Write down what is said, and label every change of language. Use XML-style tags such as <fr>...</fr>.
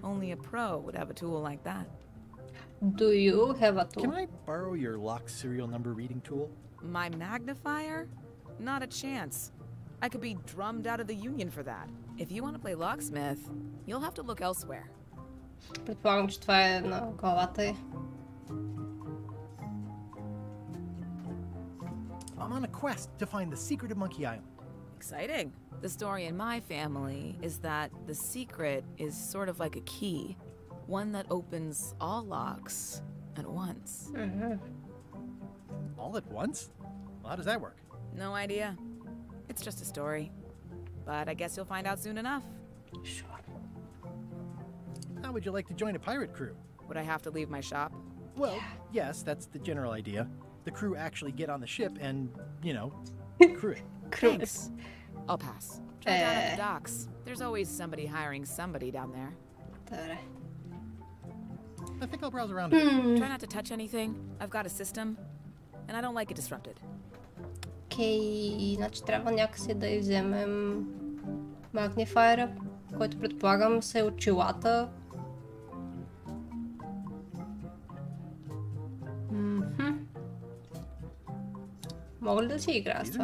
<en>Only a pro would have a tool like that. Do you have a tool? Can I borrow your lock serial number reading tool? My magnifier? Not a chance. I could be drummed out of the union for that. If you want to play locksmith, you'll have to look elsewhere.</en> <bg>Предполагам, че това е на главата й.</bg> <en>I'm on a quest to find the secret of Monkey Island. Exciting. The story in my family is that the secret is sort of like a key. One that opens all locks at once. All at once? Well, how does that work? No idea. It's just a story. But I guess you'll find out soon enough. Sure. How would you like to join a pirate crew? Would I have to leave my shop? Well, yes, that's the general idea. The crew actually get on the ship and, you know, crew it. Thanks. I'll pass. Try down at the docks. There's always somebody hiring somebody down there. I think I'll browse around a bit. Try not to touch anything. I've got a system, and I don't like it disrupted.</en> <bg>Окей, значи трябва някакси да вземем магнифайера, който предполагам са очилата. Мога ли да си играя с това?</bg>